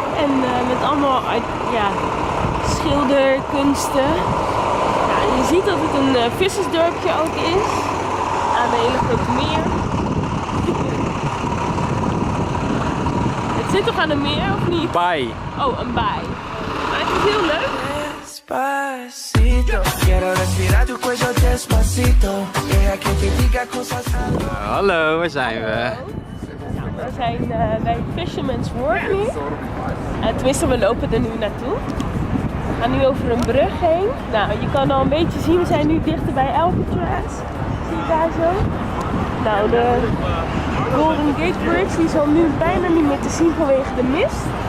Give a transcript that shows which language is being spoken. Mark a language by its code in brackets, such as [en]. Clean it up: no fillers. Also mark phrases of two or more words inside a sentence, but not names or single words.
[nl] En met allemaal schilderkunsten. Ja, je ziet dat het een vissersdorpje ook is. Aan een hele grote meer. Het zit toch aan een meer, of niet? Baai. Oh, een baai. Maar het is heel leuk. [es] Despacito, quiero respirar tu cuello despacito. Deja que te diga cosas al oído. [nl] Hallo, waar zijn we? Nou, we zijn bij Fisherman's Wharf nu. Tenminste, we lopen er nu naartoe. We gaan nu over een brug heen. Nou, je kan al een beetje zien, we zijn nu dichter bij Alcatraz. Zie je daar zo? Nou, de Golden Gate Bridge die is al nu bijna niet meer te zien vanwege de mist.